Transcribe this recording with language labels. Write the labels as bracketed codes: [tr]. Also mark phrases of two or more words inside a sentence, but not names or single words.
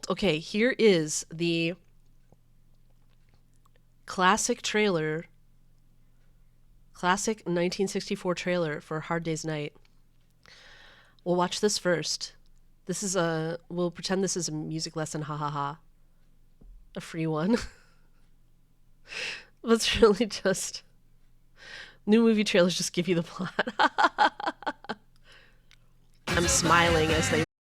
[en] Okay, here is the classic 1964 trailer for Hard Day's Night. We'll watch this first. We'll pretend this is a music lesson, ha ha ha. A free one. But it's really just... New movie trailers just give you the plot. I'm smiling as they